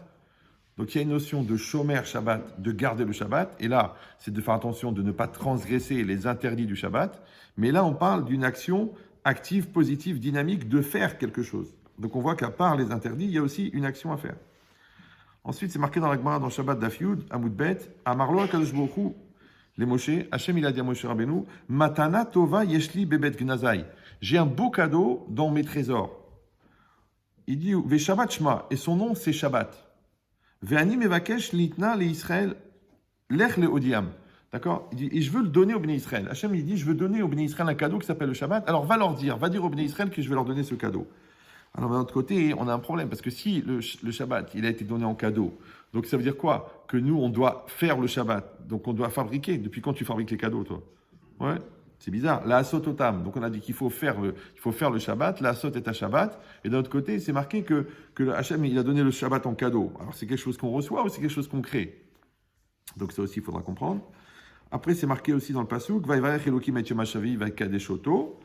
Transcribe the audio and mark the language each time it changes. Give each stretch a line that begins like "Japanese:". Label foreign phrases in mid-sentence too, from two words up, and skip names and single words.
French: Donc, il y a une notion de
Hebrew: שומר שבת,
French: de garder le Shabbat, et là, c'est de faire attention de ne pas transgresser les interdits du Shabbat, mais là, on parle d'une action active, positive, dynamique, de faire quelque chose. Donc on voit qu'à part les interdits, il y a aussi une action à faire. Ensuite, c'est marqué dans la Gemara, dans Shabbat
Hebrew: דף י, עמוד ב, אמר לו הקדוש ברוך הוא,
French: les Moshe, Hachem il a dit à Moshe Rabbeinu,
Hebrew: מתנה טובה יש לי בבית גנזי.
French: J'ai un beau cadeau dans mes trésors. Il dit,
Hebrew: ושבת שמה,
French: et son nom c'est Shabbat.
Hebrew: ואני מבקש ליתנה לישראל לך והודיעם. D'accord?
French: Il dit, et je veux le donner au
Hebrew: בני ישראל.
French: Hachem, il dit, je veux donner au
Hebrew: בני ישראל
French: un cadeau qui s'appelle le Shabbat. Alors, va dire au
Hebrew: בני ישראל
French: que je vais leur donner ce cadeau. Alors, d'un autre côté, on a un problème, parce que si le Shabbat, il a été donné en cadeau, donc ça veut dire quoi? Que nous, on doit faire le Shabbat. Donc, on doit fabriquer. Depuis quand tu fabriques les cadeaux, toi? Ouais, c'est bizarre.
Hebrew: לעשות אותם.
French: Donc, on a dit qu'il faut faire le Shabbat. La asot est un Shabbat. Et d'un autre côté, c'est marqué que le Hachem, il a donné le Shabbat en cadeau. Alors, c'est quelque chose qu'on reçoit ou c'est quelque chose qu'on crée? Donc, ça aussi, il faudra comprendre. Après, c'est marqué aussi dans le pasuk,
Hebrew: ויברך אלוקים את יום השביעי ויקדש אותו.